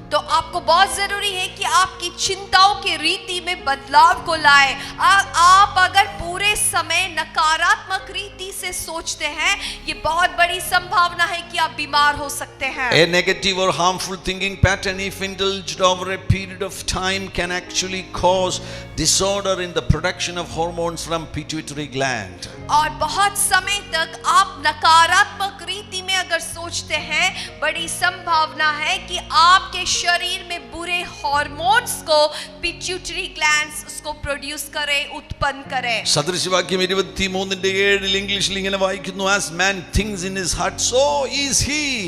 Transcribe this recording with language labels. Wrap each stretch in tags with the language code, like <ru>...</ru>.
<hi>तो आपको बहुत जरूरी है कि आपकी चिंताओं की रीति में बदलाव को लाए. आप अगर पूरे समय नकारात्मक रीति से सोचते हैं, ये बहुत बड़ी संभावना है कि आप बीमार हो सकते हैं.</hi> <en>A negative or harmful thinking pattern, if indulged over a period of time, can actually cause disorder in the production of hormones from pituitary gland.</en> <hi>और बहुत समय तक आप नकारात्मक रीति में अगर सोचते हैं, बड़ी संभावना है कि आपके शरीर में बुरे हार्मोन्स को पिट्यूटरी ग्लैंड्स उसको प्रोड्यूस करे, उत्पन्न करे.</hi> <ml>സദൃശവാക്യം 23:7 ഇംഗ്ലീഷിൽ ഇങ്ങനെ വായിക്കുന്നു,</ml> <en>as man thinks in his heart, so is he.</en>